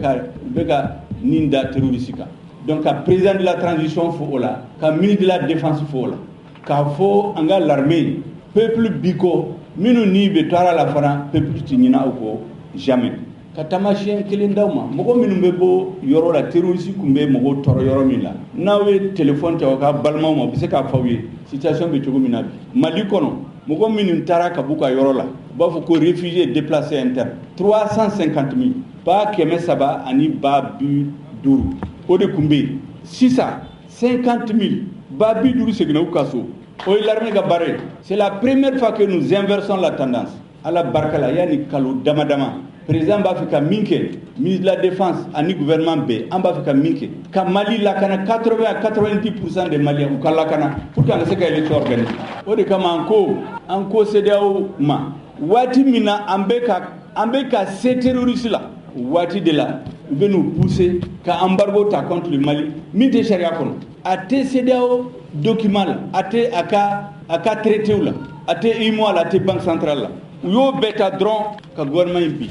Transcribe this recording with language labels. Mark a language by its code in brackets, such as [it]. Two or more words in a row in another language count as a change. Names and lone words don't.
[bm] ka nin da terroriste kan donc ka [fr] président de la transition [bm] fo o la ka [fr] ministre de la défense [bm] fo o la k'a fɔ an ka [fr] l'armée peuple [bm] biko minnu ni bɛ to ara la fana peuple ti ɲinɛ aw kɔ jamais ka taamasiyɛn kelen d'aw ma mɔgɔ minnu bɛ bɔ yɔrɔ la terroriste kun bɛ mɔgɔw tɔɔrɔ yɔrɔ min la n'aw ye téléphone ta aw ka balimaw ma u bɛ se k'a fɔ aw ye situation bɛ cogo min na bi Mali kɔnɔ mɔgɔ minnu taara ka b'u ka yɔrɔ la u b'a fɔ ko [fr] réfugié déplacé interne [bm] 350 000 ba 300 ani ba 50 o de kun bɛ yen sisan 50 000 ba 50 seginna u ka so o ye l'armée ka baara ye [fr] c'est la première fois que nous inversons la tendance [bm] ala barika la yani kalo dama président b'a fɛ ka min kɛ [fr] ministre de la défense [bm] ani gouvernement bɛɛ an b'a fɛ ka min kɛ ka Mali lakana [fr] 80 à 90% des Maliens [bm] u ka lakana pour que an ka se ka [fr] élection organiser [bm] o de kama an ko CEDEAO ma waati min na an bɛ ka se terroriste la waati de la u bɛ [fr] nous pousser [bm] ka embargo ta [fr] contre le Mali [bm] min tɛ sariya kɔnɔ a tɛ CEDEAO document la a tɛ a ka traité la a tɛ UEMOA la a tɛ [fr] banque centrale [bm] la u y'o bɛɛ ta dɔrɔn ka gouvernement in bi